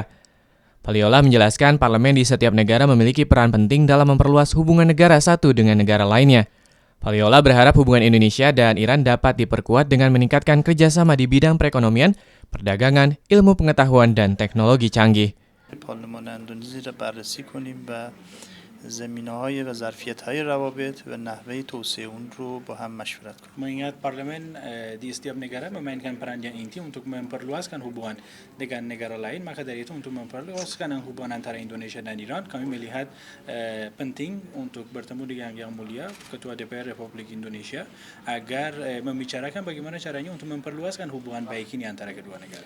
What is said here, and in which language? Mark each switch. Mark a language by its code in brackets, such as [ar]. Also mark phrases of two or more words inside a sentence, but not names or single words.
[id] Faliollah menjelaskan parlemen di setiap negara memiliki peran penting dalam memperluas hubungan negara satu dengan negara lainnya. Faliollah berharap hubungan Indonesia dan Iran dapat diperkuat dengan meningkatkan kerjasama di bidang perekonomian, perdagangan, ilmu pengetahuan, dan teknologi canggih. [fa] زمینه‌های و ظرفیت‌های روابط و نحوه توسعه اون رو با هم مشورت کنیم. [id] Mengingat parlemen di setiap negara memainkan peran yang inti untuk memperluaskan hubungan dengan negara lain, maka dari itu untuk memperluaskan hubungan antara Indonesia dan Iran, kami melihat penting untuk bertemu dengan Yang Mulia Ketua DPR Republik Indonesia agar membicarakan bagaimana caranya untuk memperluaskan hubungan baik ini antara kedua negara.